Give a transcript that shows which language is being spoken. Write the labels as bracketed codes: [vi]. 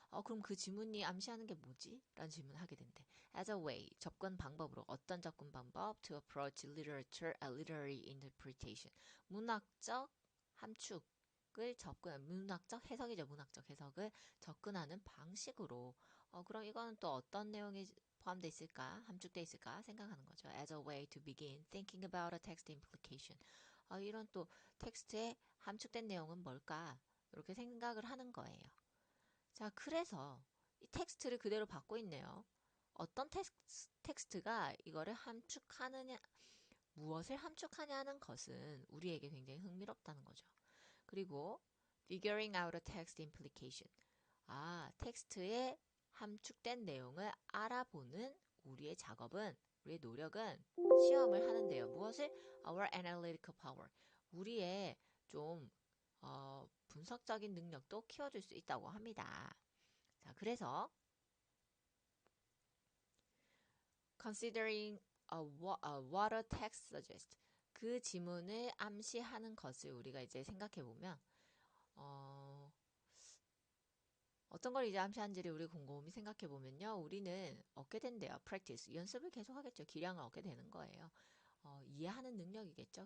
[ko] 그럼 그 지문이 암시하는 게 뭐지? 라는 질문을 하게 된대. [en] As a way, [ko] 접근 방법으로 어떤 접근 방법? [en] To approach literature, literary interpretation. [ko] 문학적 함축을 문학적 해석이죠. 문학적 해석을 접근하는 방식으로. 그럼 이거는 또 어떤 내용이 포함되어 있을까? 함축되어 있을까? 생각하는 거죠. [en] As a way to begin thinking about a text implication. [ko] 이런 또 텍스트의 함축된 내용은 뭘까? 이렇게 생각을 하는 거예요. 자, 그래서 이 텍스트를 그대로 받고 있네요. 어떤 텍스트가 이거를 함축하느냐, 무엇을 함축하냐는 것은 우리에게 굉장히 흥미롭다는 거죠. 그리고 [en] figuring out a text implication. [ko] 텍스트의 함축된 내용을 알아보는 우리의 작업은, 우리의 노력은 시험을 하는데요. 무엇을? [en] Our analytical power. [ko] 우리의 좀 분석적인 능력도 키워줄 수 있다고 합니다. 자, 그래서 [en] considering what a text suggests. [ko] 그 지문을 암시하는 것을 우리가 이제 생각해 보면 어떤 걸 이제 암시한지를 우리 곰곰이 생각해 보면요. 우리는 얻게 된대요. practice. 연습을 계속 하겠죠. 기량을 얻게 되는 거예요. 이해하는 능력이겠죠.